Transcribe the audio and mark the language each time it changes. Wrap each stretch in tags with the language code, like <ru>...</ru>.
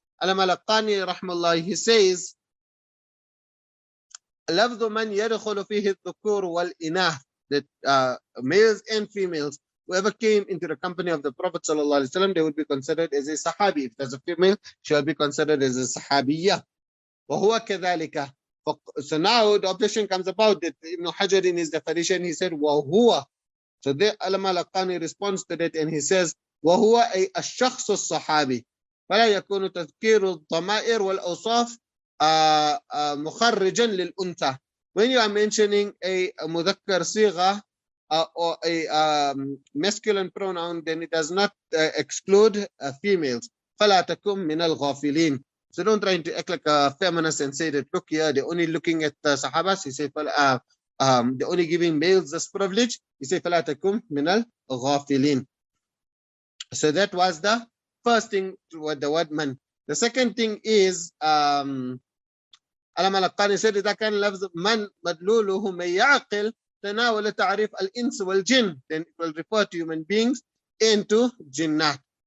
<en>Al-Malaqani rahmallah, he says,</en> <ar>لفظ من يدخل فيه الذكور والإناث,</ar> <en>that males and females, whoever came into the company of the Prophet sallallahu alaihi wasallam, they would be considered as a Sahabi. If there's a female, she will be considered as a Sahabiyya.</en> <ar>وهو كذلك.</ar> <en>So now the objection comes about that Ibn Hajar in his definition, he said وهو. So the Al-Malaqani responds to that and he says</en> <ar>وهو أي الشخص الصحابي فلا يكون تذكير الضمائر والأوصاف مخرجا للأنثى.</ar> <en>When you are mentioning a مذكر صيغة or a masculine pronoun, then it does not exclude females.</en> <ar>فلا تكن من الغافلين.</ar> <en>So don't try to act like a feminist and say that, look here, they're only looking at the Sahabas. He said, they're only giving males this privilege. He said,</en> <ar>فلا تكن من الغافلين.</ar> <en>So that was the first thing, the word man. The second thing is, Al-Malaqani said,</en> <ar>إذا كان لفظ من مدلوله من يعقل تناول تعريف الإنس والجن,</ar> <en>then it will refer to human beings and to jinnat.</en>